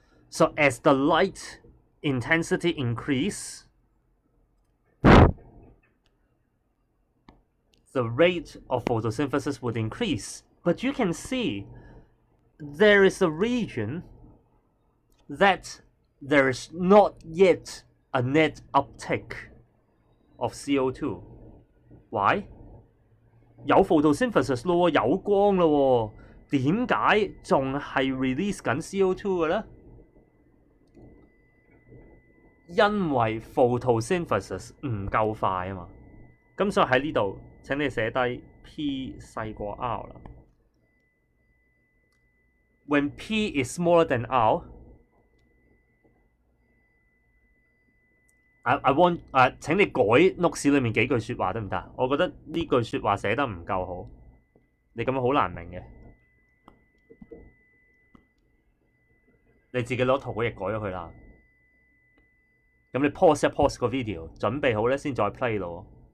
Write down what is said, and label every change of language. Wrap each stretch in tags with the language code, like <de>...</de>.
<en>So as the light intensity increase, the rate of photosynthesis would increase. But you can see there is a region that there is not yet a net uptake of CO2. Why?</en> <yue>有 photosynthesis 咯，有光咯，點解仲係 release 緊 CO2 嘅咧？因為 photosynthesis 唔夠快啊嘛，咁所以喺呢度請你寫低 P 細過 R 啦。</yue> <en>When P is smaller than R, I want</en> <yue>請你改 notes 裏面幾句説話得唔得？我覺得呢句説話寫得唔夠好，你咁樣好難明嘅。你自己攞圖嗰頁改咗佢啦。咁你 pause 一 pause 個 video， 準備好咧先再 play 咯。</yue>